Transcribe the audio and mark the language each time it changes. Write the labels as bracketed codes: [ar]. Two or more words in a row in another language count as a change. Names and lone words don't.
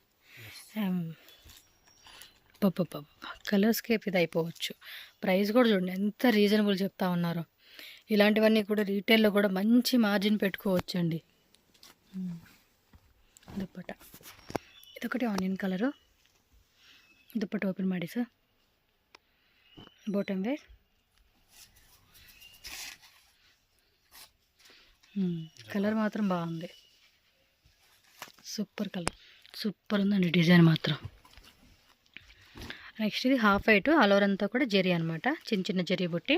[te] కలర్స్కి ఇది అయిపోవచ్చు. ప్రైస్ కూడా చూడండి ఎంత రీజనబుల్ చెప్తా ఉన్నారు. ఇలాంటివన్నీ కూడా రీటైల్లో కూడా మంచి మార్జిన్ పెట్టుకోవచ్చు అండి. దుపట్టా ఇదొకటి ఆనియన్ కలరు. [kn] ದುಪ್ಪಟ್ಟ ಓಪನ್ ಮಾಡಿ ಸರ್. [en] bottom wear. [te] కలర్ మాత్రం బాగుంది, [en] super colour, [te] సూపర్ ఉందండి డిజైన్ మాత్రం. నెక్స్ట్ ఇది [en] half white all over [te] అంతా కూడా జరీ అనమాట, చిన్న చిన్న జరీ బుట్టి.